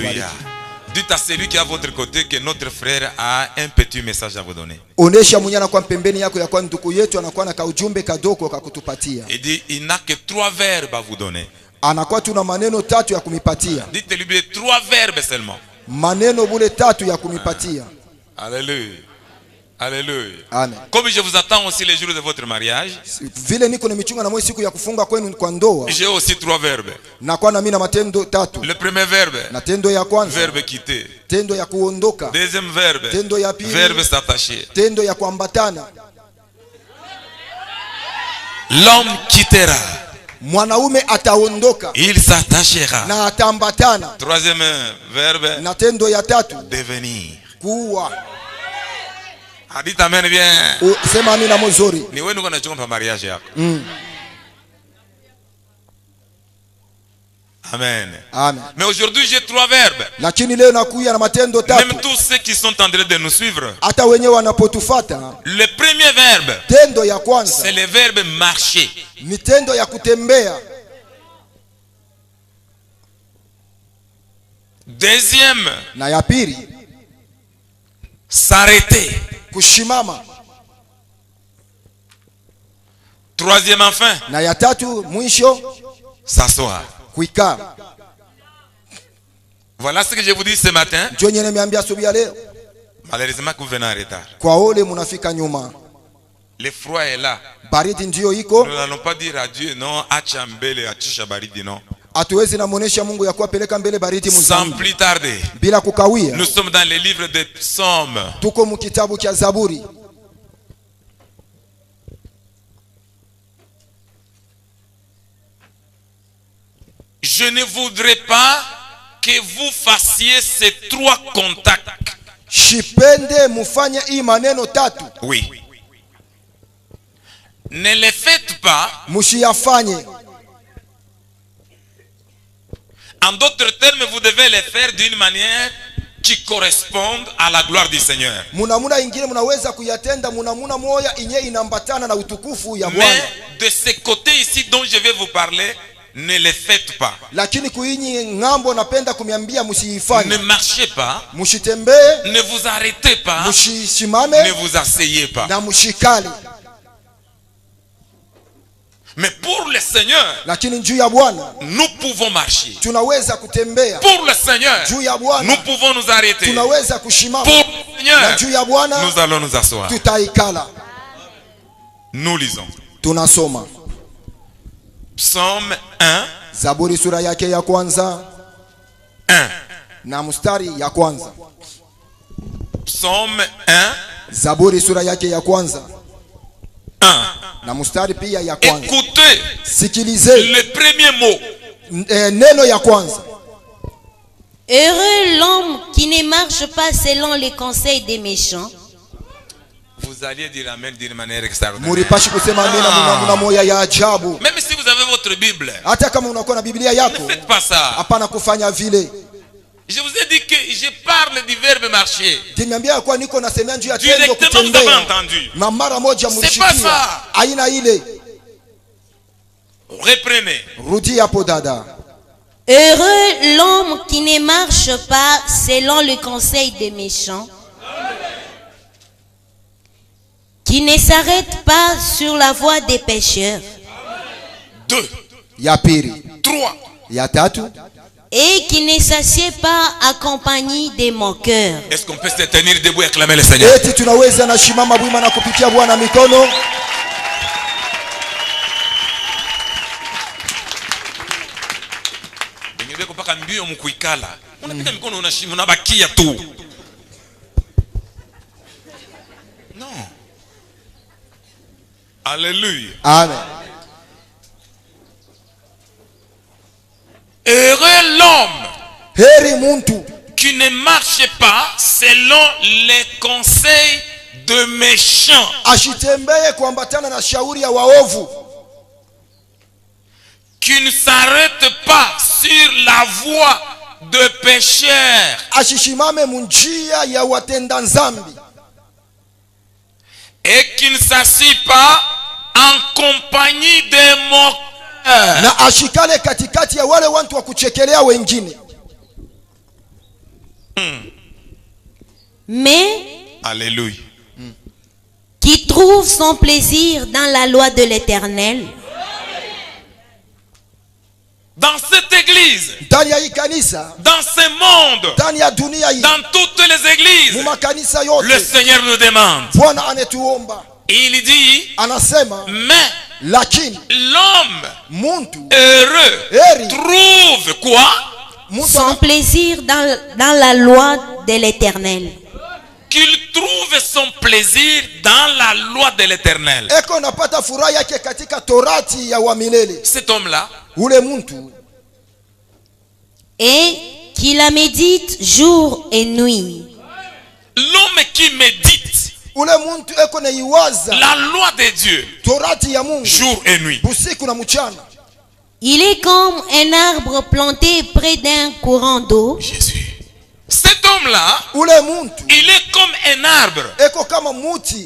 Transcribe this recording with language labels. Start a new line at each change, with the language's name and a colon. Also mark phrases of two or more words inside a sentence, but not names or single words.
French: Alléluia. Dites à celui qui est à votre côté que notre frère a un petit message à vous donner.
Swahili: Onesha mwenyana kwa pembeni yako ya kwa ndugu yetu anakuwa na kaujumbe kadogo kakutupatia.
French: Il dit il n'a que 3 verbes à vous donner.
Swahili: Anakuwa tuna maneno 3 ya kumipatia.
French: Dites-lui 3 verbes seulement.
Swahili: Maneno bule 3 ya kumipatia.
French: Alléluia. Alléluia. Amen. Comme je vous attends aussi les jours de votre mariage,
Swahili: Vile niko nimechunga na mwe siku ya kufunga kwenu kwa ndoa.
French: j'ai aussi 3 verbes.
Swahili: Na kwa na mimi na matendo 3.
French: Le premier verbe,
Swahili: Na tendo ya kwanza,
French: verbe quitter.
Swahili: tendo ya kuondoka.
French: Deuxième verbe,
Swahili: Tendo ya pili,
French: verbe s'attacher.
Swahili: tendo ya kuambatana.
French: L'homme quittera,
Swahili: Mwanaume ataondoka
French: il s'attachera.
Swahili: na atambatana.
French: Troisième verbe,
Swahili: Na tendo ya 3
French: devenir.
Swahili: kuwa.
French: Dites amen bien.
Swahili: Sema amina mzuri. Ni wewe ndio unachunga mariage yako. Amen. Amen.
French: Mais aujourd'hui j'ai 3 verbes.
Swahili: Lakini leo nakuya na matendo 3.
French: Même tous ceux qui sont en train de nous suivre.
Swahili: Hata wenyewe wanapotufuata.
French: Le premier verbe,
Swahili: Tendo ya kwanza,
French: c'est le verbe marcher.
Swahili: ni tendo ya kutembea.
French: Deuxième,
Swahili: Na ya pili,
French: s'arrêter.
Swahili: kushimama.
French: Troisième enfin,
Swahili: Na ya 3 mwisho,
French: s'asseoir.
Swahili: kuikaa.
French: Voilà ce que je vous dis ce matin.
Swahili: Ndio nyenye nimeambia asubuhi ya leo.
French: Malheureusement que vous venez en retard.
Swahili: Kwa ole munafika nyuma.
French: Le froid est là.
Swahili: Baridi ndio iko.
French: Nous n'allons pas dire à Dieu non,
Swahili: acha mbele achisha baridi non. Hatuwezi namuonesha Mungu ya kuwapeleka mbele baridi
French: Sans
Swahili: mzambi.
French: plus tarder.
Swahili: Bila kukawia.
French: Nous sommes dans les livres des psaumes.
Swahili: Tuko mu kitabu cha Zaburi.
French: Je ne voudrais pas que vous fassiez ces 3 contacts.
Swahili: Shipende mufanye hii maneno 3.
French: Oui. Ne les faites pas.
Swahili: Mushiyafanye.
French: En d'autres termes, vous devez les faire d'une manière qui corresponde à la gloire du Seigneur.
Swahili: Munamuna ingine munaweza kuyatenda munamuna moya inye inambatana na utukufu ya Bwana.
French: Mais de ce côté ici dont je vais vous parler, ne les faites pas.
Swahili: Lakini kuinyi ngambo napenda kumiambia musiyifanye.
French: Ne marchez pas.
Swahili: Mushitembee.
French: Ne vous arrêtez pas.
Swahili: Mushishimame.
French: Ne vous asseyez pas.
Swahili: Na mushikali.
French: Mais pour le Seigneur,
Swahili: Lakini juu ya Bwana
French: nous pouvons marcher.
Swahili: tunaweza kutembea.
French: Pour le Seigneur,
Swahili: Juu ya Bwana
French: nous pouvons nous arrêter.
Swahili: tunaweza kushimama.
French: Pour le
Swahili: Na
French: Seigneur,
Swahili: juu ya Bwana
French: nous allons nous asseoir.
Swahili: tutaikala.
French: Nous lisons.
Swahili: Tunasoma
French: Psaume 1.
Swahili: Zaburi sura yake ya kwanza 1. na mstari ya kwanza.
French: Psaume 1.
Swahili: Zaburi sura yake ya kwanza 1. na mstari pia ya kwanza.
French: Écoutez
Swahili: Sikilizeni
French: le premier mot.
Swahili: neno ya kwanza.
French: Heureux l'homme qui ne marche pas selon les conseils des méchants. Vous alliez dire amen d'une manière extraordinaire.
Swahili: Muripashi kusema amina muna moya ya ajabu.
French: Même si vous avez votre Bible,
Swahili: Hata kama unakuwa na Biblia
French: ne
Swahili: yako,
French: faites pas ça.
Swahili: hapana kufanya vile.
French: Je vous ai dit que je parle du verbe marcher.
Swahili: Nimeambia kwa niko nasemea juu ya tendo
French: Directement, vous avez
Swahili: kutembea.
French: entendu.
Swahili: Na mara moja
French: C'est
Swahili: mlishikia.
French: pas ça.
Swahili: Aina ile.
French: Reprenez.
Swahili: Rudi hapo dada.
French: Heureux l'homme qui ne marche pas selon le conseil des méchants, qui ne s'arrête pas sur la voie des pécheurs 2.
Swahili: Ya pili. 3. Ya 3.
French: et qui ne s'assied pas à compagnie des moqueurs. Est-ce qu'on peut se tenir debout et acclamer le Seigneur?
Swahili: Eti tunaweza na shimama bwima na kupitia Bwana mikono. Wengine kupaka mbio mkuikala. Unapiga mikono unashima unabakia tu.
French: Non. Alléluia. Amen. Heureux l'homme
Swahili: Heri muntu
French: qui ne marche pas selon les conseils de méchants.
Swahili: ashitembee kuambatana na shauri ya waovu.
French: Qui ne s'arrête pas sur la voie de pécheurs.
Swahili: Ashishimame munjia ya watenda nzambi.
French: Et qui ne s'assied pas en compagnie des moqueurs.
Swahili: Na ashikale katikati ya wale watu wa kuchekelea wengine.
French: mais Alléluia. qui trouve son plaisir dans la loi de l'Éternel. Dans cette église,
Swahili: ndani ya hii kanisa,
French: dans ce monde,
Swahili: ndani ya dunia hii,
French: dans toutes les églises,
Swahili: mu makanisa
French: le
Swahili: yote,
French: Seigneur nous demande.
Swahili: Bwana anetuomba,
French: Il dit,
Swahili: anasema
French: mais
Swahili: lakini
French: l'homme
Swahili: muntu
French: heureux
Swahili: heri
French: trouve quoi?
Swahili: muntu
French: Son plaisir dans la loi de l'Éternel. Qu'il trouve son plaisir dans la loi de l'Éternel.
Swahili: eko napata furaha yake katika torati ya wa milele.
French: Cet homme-là,
Swahili: Ule muntu
French: Et qui la médite jour et nuit. l'homme qui médite
Swahili: ule muntu eko naiwaza
French: la loi de Dieu
Swahili: torati ya Mungu
French: jour et nuit.
Swahili: busiku na mchana.
French: Il est comme un arbre planté près d'un courant d'eau. Jésus. Cet homme-là,
Swahili: Ule muntu
French: il est comme un arbre
Swahili: eko kama muti